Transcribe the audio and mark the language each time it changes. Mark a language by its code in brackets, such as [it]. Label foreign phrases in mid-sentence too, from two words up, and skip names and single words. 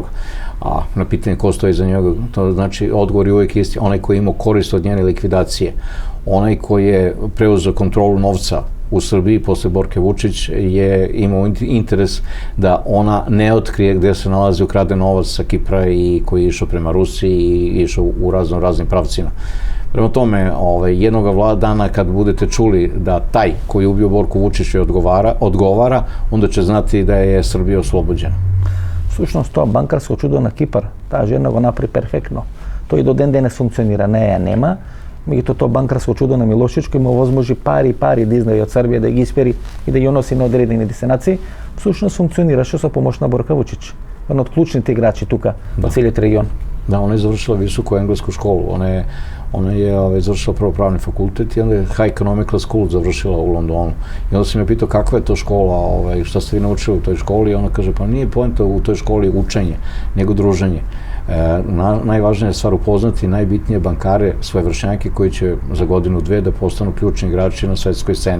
[sr] A na pitanje ko stoji iza njega, to znači odgovor je uvijek isti, onaj koji je imao korist od njene likvidacije, onaj koji je preuzeo kontrolu novca u Srbiji posle Borke Vučić je imao interes da ona ne otkrije gde se nalazi ukraden novac sa Kipra i koji je išao prema Rusiji i išao u raznim pravcima. Prema tome, jednog dana kad budete čuli da taj koji je ubio Borku Vučića odgovara, onda će znati da je Srbija oslobođena. [mk] Всушност тоа банкарско чудо на Кипар, таа жена го направи перфектно. Тој до ден денес функционира, неја нема, меѓутоа тоа банкарско чудо на Милошевич кој му возможи пари да изнајде од Србија, да ги испери и да ги носи на одредени дестинации, всушност функционираше со помош на Борка Вучич, еден од клучните играчи тука во целиот регион. [sr] Da, ona je završila visoku englesku školu, ona je završila prvo pravni fakultet i onda je [en] High Economical School [sr] završila u Londonu. I onda sam je pitao kakva je to škola, šta ste vi naučili u toj školi, i ona kaže pa nije poenta u toj školi učenje, nego druženje. Najvažnija je stvar upoznati najbitnije bankare, svoje vršnjake koji će za godinu, dve da postanu ključni igrači na svetskoj sceni.